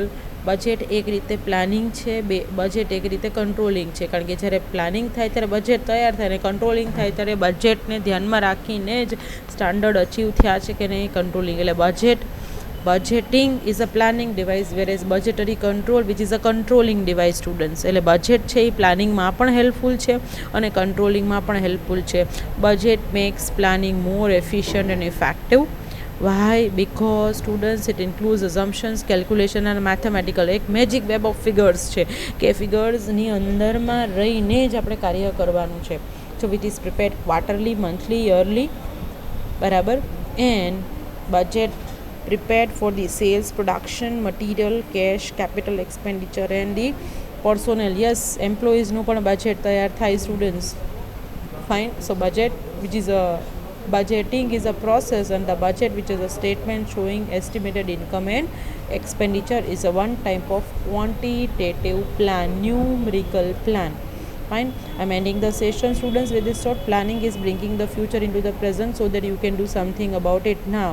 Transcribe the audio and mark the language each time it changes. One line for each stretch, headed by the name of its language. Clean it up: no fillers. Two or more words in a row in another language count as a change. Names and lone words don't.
Gujarati: બજેટ એક રીતે પ્લાનિંગ છે, બજેટ એક રીતે કંટ્રોલિંગ છે, કારણ કે જ્યારે પ્લાનિંગ થાય ત્યારે બજેટ તૈયાર થાય, અને કંટ્રોલિંગ થાય ત્યારે બજેટને ધ્યાનમાં રાખીને જ સ્ટાન્ડર્ડ અચીવ થયા છે કે નહીં કંટ્રોલિંગ.
English: એટલે budgeting is a planning device, whereas budgetary control which is a controlling device students.
Gujarati: એટલે બજેટ છે એ પ્લાનિંગમાં પણ હેલ્પફુલ છે અને કંટ્રોલિંગમાં પણ હેલ્પફુલ છે.
English: Budget makes planning more efficient and effective. Why? Because students, it includes assumptions, calculation and mathematical.
Gujarati: એક
English: magic web of figures
Gujarati: છે કે ફિગર્સની અંદરમાં રહીને જ આપણે કાર્ય કરવાનું છે.
English: So which is prepared quarterly, monthly, yearly.
Gujarati: બરાબર.
English: And budget prepared for the sales, production, material, cash, capital expenditure and the personnel. Yes,
Gujarati: employeesનું પણ બજેટ તૈયાર થાય સ્ટુડન્ટ્સ. ફાઇન.
English: So budget which is a budgeting is a process, and the budget, which is a statement showing estimated income and expenditure, is a one type of quantitative plan, numerical plan. Fine. I'm ending the session students with this thought. Planning is bringing the future into the present so that you can do something about it now.